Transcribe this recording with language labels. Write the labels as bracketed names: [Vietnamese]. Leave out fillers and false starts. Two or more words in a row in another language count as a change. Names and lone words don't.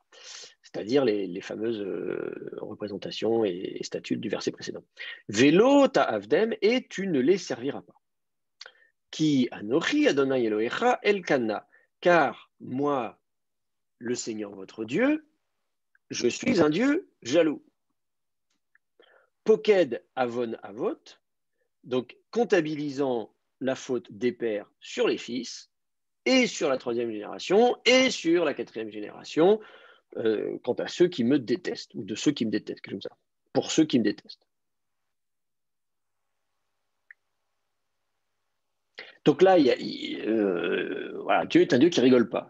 [French] C'est-à-dire les fameuses représentations et statues du verset précédent. [Hebrew] ולא תעבדם, [French] et tu ne les serviras pas. [Hebrew] כי אנכי אדני אלהיך אל קנא, [French] car moi, le Seigneur votre Dieu, je suis un Dieu jaloux. [Hebrew] פוקד עון אבות, [French] donc comptabilisant la faute des pères sur les fils, et sur la troisième génération, et sur la quatrième génération, quant à ceux qui me détestent, ou de ceux qui me détestent, comme ça, pour ceux qui me détestent. Donc là, voilà, Dieu est un Dieu qui rigole pas.